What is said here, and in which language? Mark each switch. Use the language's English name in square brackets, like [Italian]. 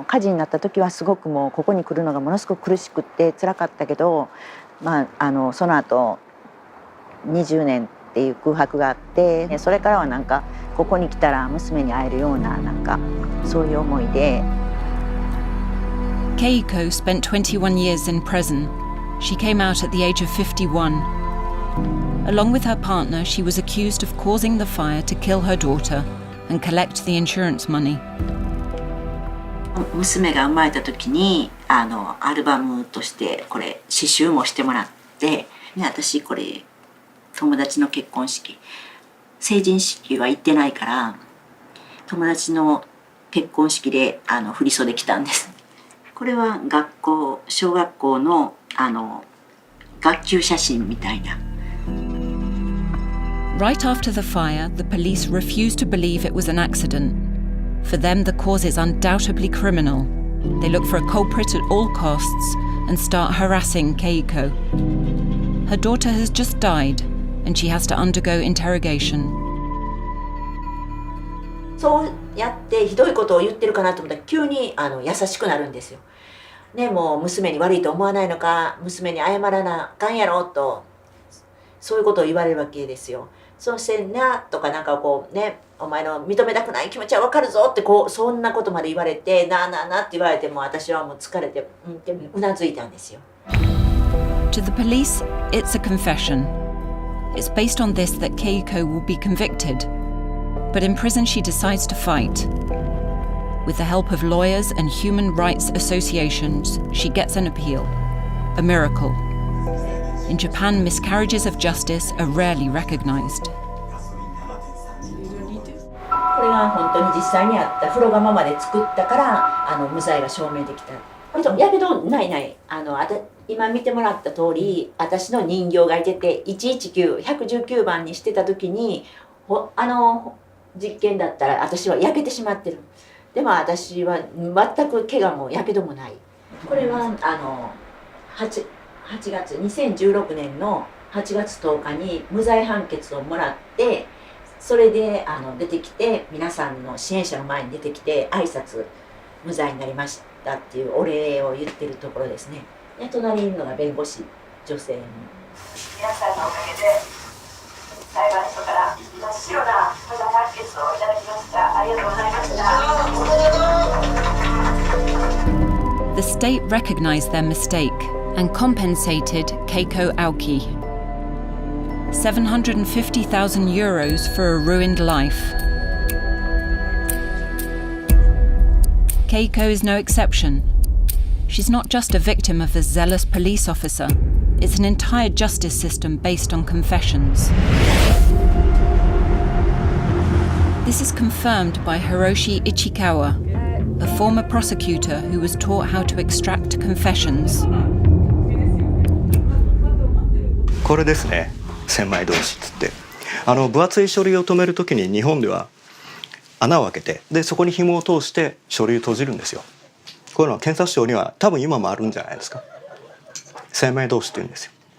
[Japanese] 火事になった時はすごくもうここに来るのがものすごく苦しくって辛かったけど、その後20年っていう空白があって、それからはなんかここに来たら娘に会えるようななんかそういう思いで。 [English] Keiko spent 21 years in prison. She came out at the age of 51. Along with her partner, she was accused of causing the fire to kill her daughter and collect the insurance money. [Japanese] 娘が生まれた時にアルバムとしてこれ刺繍もしてもらって、私これ友達の結婚式成人式は行ってないから友達の結婚式で振り袖着たんです。これは小学校の学級写真みたいな。 [English] Right after the fire, the police refused to believe it was an accident. For them, the cause is undoubtedly criminal. They look for a culprit at all costs and start harassing Keiko. Her daughter has just died, and she has to undergo interrogation. [Japanese] そうやってひどいことを言ってるかなと思ったら急に優しくなるんですよ。ね、もう娘に悪いと思わないのか、娘に謝らなあかんやろと、そういうことを言われるわけですよ。そしてなとかなんかこうね、お前の認めたくない気持ちはわかるぞってそんなことまで言われて、なって言われても私はもう疲れてうなずいたんですよ。 [English] To the police, it's a confession. It's based on this that Keiko will be convicted. But in prison she decides to fight. With the help of lawyers and human rights associations, she gets an appeal. A miracle. In Japan, miscarriages of justice are rarely recognized. [Japanese] これが本当に実際にあった風呂釜まで作ったから無罪が証明できた。やけどない今見てもらった通り私の人形がいてて119番にしてた時に実験だったら私は焼けてしまってる。でも私は全く怪我もやけどもない。これは8月2016年の8月10日に無罪判決をもらってそれで出てきて皆さんの支援者の前に出てきて挨拶無罪になりましたっていうお礼を言ってるところですね。で隣にいるのが弁護士女性の皆さんのおかげで裁判所から真っ白な無罪判決をいただきました。ありがとうございました。 [English] The state recognized their mistake and compensated Kiko Arai. 750,000 euros for a ruined life. Keiko is no exception. She's not just a victim of a zealous police officer. It's an entire justice system based on confessions. This is confirmed by Hiroshi Ichikawa. a former prosecutor who was taught how to extract confessions. [Japanese] これですね、千枚通しっつって、分厚い書類を止めるときに日本では穴を開けて、でそこに紐を通して書類を閉じるんですよ。こういうのは検察庁には多分今もあるんじゃないですか。千枚通しって言うんですよ。